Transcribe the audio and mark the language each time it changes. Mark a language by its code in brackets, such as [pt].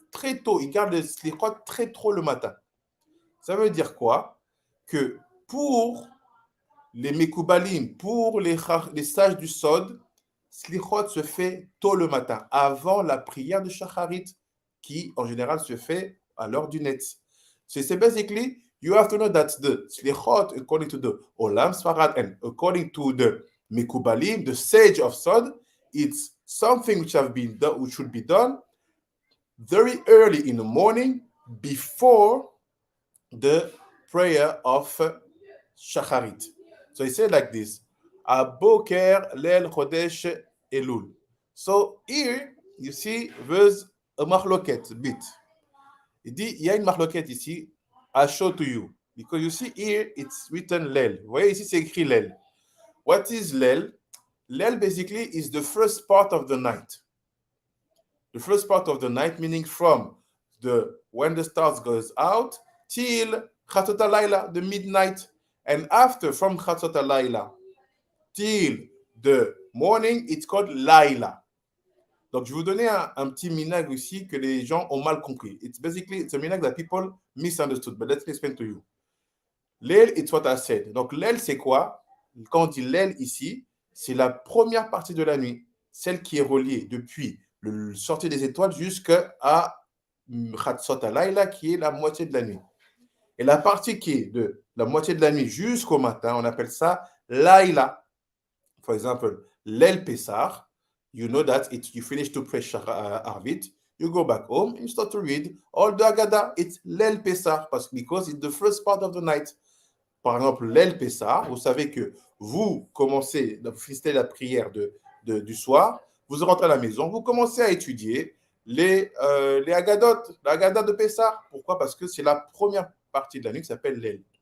[fr] Très tôt, ils gardent le Selikhot très tôt le matin. Ça veut dire quoi? Que pour les Mekoubalim, pour les sages du Sod, Selikhot se fait tôt le matin, avant la prière de Shacharit, qui en général se fait à l'heure du Netz. [en] So c'est basically, you have to know that the Selikhot, according to the Olam Sfarad and according to the Mekoubalim, the sage of Sod, it's something which should be done very early in the morning before the prayer of Shacharit. So he said like this, Aboker lel chodesh elul. So here, you see, there's a machloket bit. [fr] Il dit, il y a une machloket ici, [en] I'll show to you. Because you see here, it's written lel. [fr] Vous voyez ici, c'est écrit lel. [en] What is lel? Lel basically is the first part of the night. The first part of the night, meaning from when the stars goes out till Chatzot HaLayla, the midnight, and after from Chatzot HaLayla till the morning, it's called Layla. [fr] Donc je vais vous donner un petit minhag aussi que les gens ont mal compris. [en] It's a minhag that people misunderstood, but let me explain to you. [fr] L'aile, [en] it's what I said. [fr] Donc l'aile, c'est quoi? Quand on dit l'aile ici, c'est la première partie de la nuit, celle qui est reliée depuis le sortie des étoiles jusqu'à Chatzot HaLayla, qui est la moitié de la nuit. Et la partie qui est de la moitié de la nuit jusqu'au matin, on appelle ça Layla. [en] For example, l'aile Pessah, you know that you finish to pray Arvit, you go back home and you start to read all the Haggadah. It's l'aile Pessah because it's the first part of the night. [fr] Par exemple, l'aile Pessah, vous savez que vous commencez, vous finissez la prière du soir, vous rentrez à la maison, vous commencez à étudier les Haggadot, la Haggadah de Pessah. Pourquoi? Parce que c'est la première partie de la nuit qui s'appelle l'aile.